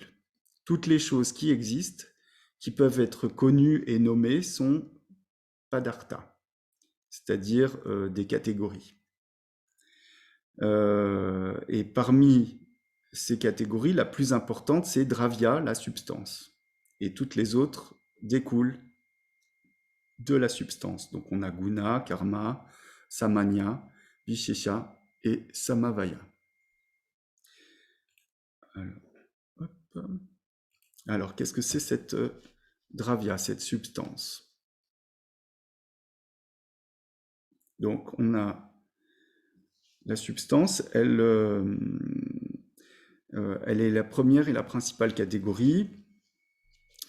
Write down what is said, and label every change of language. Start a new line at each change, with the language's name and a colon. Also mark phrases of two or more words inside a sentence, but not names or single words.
French: Toutes les choses qui existent, qui peuvent être connues et nommées, sont padartha, c'est-à-dire des catégories. Et parmi ces catégories, la plus importante, c'est dravya, la substance. Et toutes les autres découlent de la substance. Donc on a guna, karma, samanya, vishesha et samavaya. Alors qu'est-ce que c'est cette dravya, cette substance? Donc on a la substance, elle est la première et la principale catégorie.